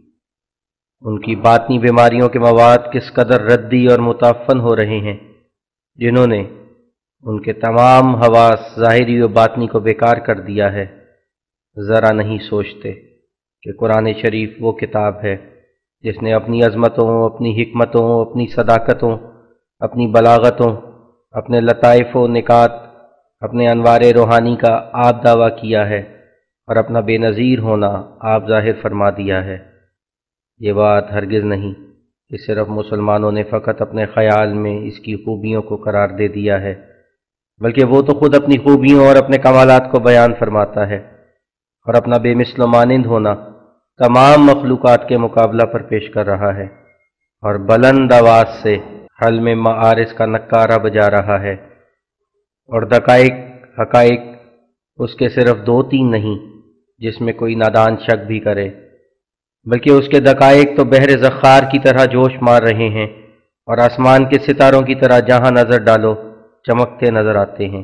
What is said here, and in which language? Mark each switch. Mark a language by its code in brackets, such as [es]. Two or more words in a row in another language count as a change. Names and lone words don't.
[ur] ان کی باطنی بیماریوں کے مواد کس قدر ردی اور متعفن ہو رہے ہیں، جنہوں نے ان کے تمام حواس ظاہری و باطنی کو بیکار کر دیا ہے، ذرا نہیں سوچتے کہ قرآن شریف وہ کتاب ہے جس نے اپنی عظمتوں، اپنی حکمتوں، اپنی صداقتوں، اپنی بلاغتوں، اپنے لطائف و نکات، اپنے انوار روحانی کا آپ دعویٰ کیا ہے اور اپنا بے نظیر ہونا آپ ظاہر فرما دیا ہے۔ یہ بات ہرگز نہیں کہ صرف مسلمانوں نے فقط اپنے خیال میں اس کی خوبیوں کو قرار دے دیا ہے، بلکہ وہ تو خود اپنی خوبیوں اور اپنے کمالات کو بیان فرماتا ہے اور اپنا بے مثل و مانند ہونا تمام مخلوقات کے مقابلہ پر پیش کر رہا ہے، اور بلند آواز سے حل میں معارض کا نکارہ بجا رہا ہے، اور دقائق حقائق اس کے صرف 2-3 نہیں جس میں کوئی نادان شک بھی کرے، بلکہ اس کے دقائق تو بحر زخار کی طرح جوش مار رہے ہیں اور آسمان کے ستاروں کی طرح جہاں نظر ڈالو چمکتے نظر آتے ہیں۔